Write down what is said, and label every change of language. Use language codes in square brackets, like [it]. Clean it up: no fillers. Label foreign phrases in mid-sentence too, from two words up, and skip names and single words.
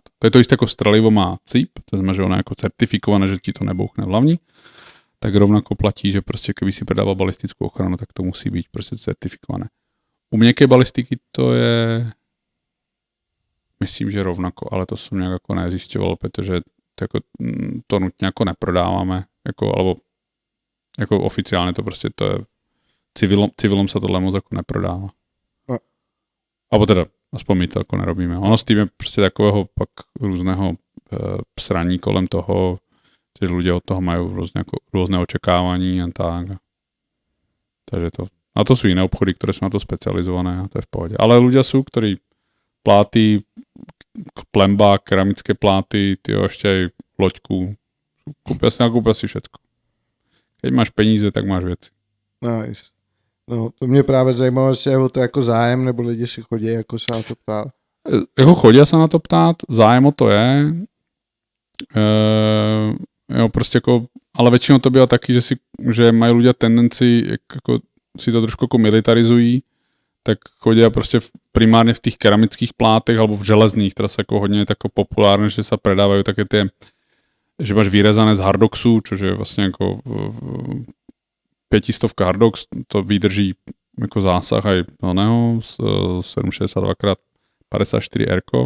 [sk] To je to isté ako strelivo má CIP, to znamená, že ono je ako certifikované, že ti to nebouchne v hlavni, tak rovnako platí, že prostě keby si predával balistickou ochranu, tak [cs] to musí být [sk] prostě certifikované. [cs] U měkké balistiky [sk] to je, myslím, že rovnako, ale to som nejak ako nezisťoval, [cs] protože to nutně jako neprodáváme, jako, alebo jako oficiálně to prostě to je, civilom sa tohle moc jako neprodává. Abo teda, aspoň my to jako nerobíme. Ono s tím je prostě takového pak různého psraní kolem toho, [sk] že ľudia od toho majú rôzne očekávání a tak. Takže to, a to sú iné obchody, ktoré sú na to specializované a to je v pohode. Ale ľudia sú, ktorí pláty, plemba, keramické pláty, tyjo, ešte aj loďku, nakúpia si všetko. [cs] Keď máš peníze, tak máš věci. Nice. No, to mě právě zajímalo, jestli je o to jako zájem, nebo lidi si chodí jako se na to ptát. Jako chodí se na to ptát, zájem o to je. Jo, prostě jako, ale většinou to bývá taky, že mají ľudia tendenci, jako si to trošku jako militarizují, tak chodí prostě primárně v těch keramických plátech alebo v železných, které se jako hodně jako populárne, že se predávají také ty, že máš vyrezané z hardoxu, což je vlastně jako 500 hardox, to vydrží jako zásah aj oného 762x54 R.